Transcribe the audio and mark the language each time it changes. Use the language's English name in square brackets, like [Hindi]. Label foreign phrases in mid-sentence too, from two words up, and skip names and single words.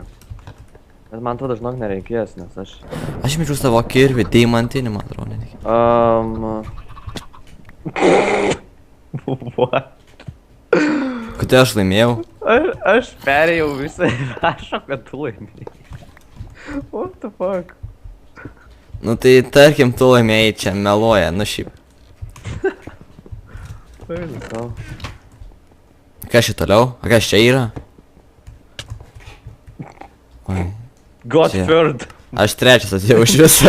[Lithuanian] Bet man to dažnok nereikės, nes aš... Aš mečiau savo kirvį, deimantinį, man atrodo, nereikia. [English] What? [Lithuanian] Kodėl aš laimėjau? Aš perėjau visą ir rašo, kad tu laimėjai. [English] What the fuck? [Lithuanian] Nu tai tarkim, tu laimėjai čia, meluoja, nu šiaip. Kas čia toliau? A kas čia yra? Oi. [English] God [Lithuanian] Čia. [English] third. [Lithuanian] Aš trečias atėjau iš viso.